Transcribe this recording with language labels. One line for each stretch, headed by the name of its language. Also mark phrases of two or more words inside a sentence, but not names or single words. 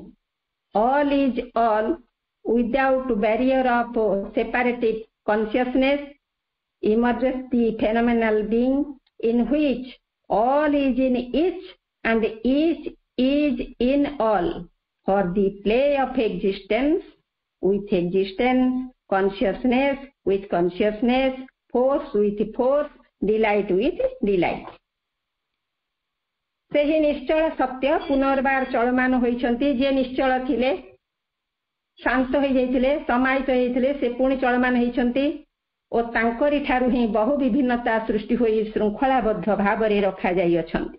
English: all, without barrier of separative consciousness, emerges the phenomenal being in which all is in each and each is in all, for the play of existence with existence, consciousness with consciousness, force with force, delight with delight.
Odia: ସେହି ନିଶ୍ଚଳ ସତ୍ୟ ପୁନର୍ବାର ଚଳମାନ ହୋଇଛନ୍ତି। ଯିଏ ନିଶ୍ଚଳ ଥିଲେ, ଶାନ୍ତ ହୋଇଯାଇଥିଲେ, ସମାହିତ ହୋଇଥିଲେ, ସେ ପୁଣି ଚଳମାନ ହୋଇଛନ୍ତି ଓ ତାଙ୍କରି ଠାରୁ ହିଁ ବହୁ ବିଭିନ୍ନତା ସୃଷ୍ଟି ହୋଇ ଶୃଙ୍ଖଳାବଦ୍ଧ ଭାବରେ ରଖାଯାଇଅଛନ୍ତି।